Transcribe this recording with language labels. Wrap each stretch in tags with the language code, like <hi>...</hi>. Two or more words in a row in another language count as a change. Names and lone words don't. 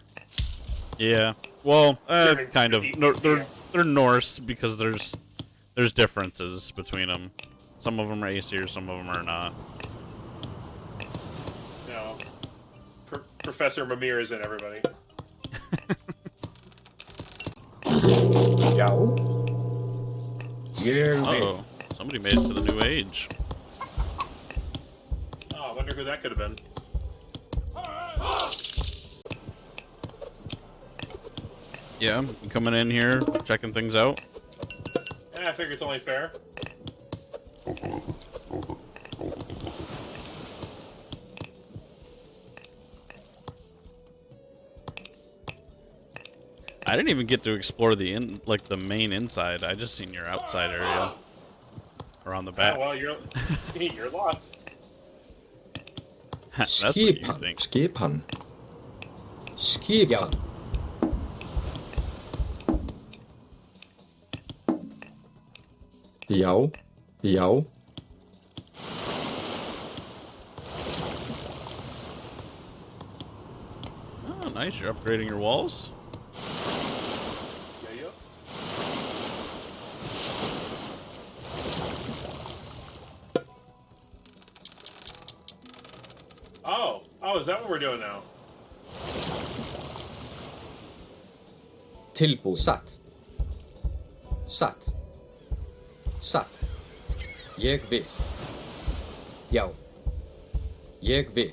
<en>Yeah. Well, Serving kind of. filthy- No, they're Norse because there's differences between them. Some of them are Aesir, some of them are not. No. Professor Mimir is in everybody.</en> <is>Já. Ég vil.</is> <en>Oh, somebody made it to the new age. Oh, I wonder who that could have been. Yeah, you coming in here, checking things out. Yeah, I figure it's only fair. I didn't even get to explore the main inside. I just seen your outside area around the back. Oh, well, you're you're lost. That's what you</en> <is>Skipan.</is> <en>think.</en> <is>Skipan. Skipan. Já. Já.</is> <en>Oh, nice. You're upgrading your walls. Yeah, yeah. Oh, is that what we're doing now?</en> <is>Tilbúin. Satt. Satt. Satt. Ég vil. Já. Ég vil.</is>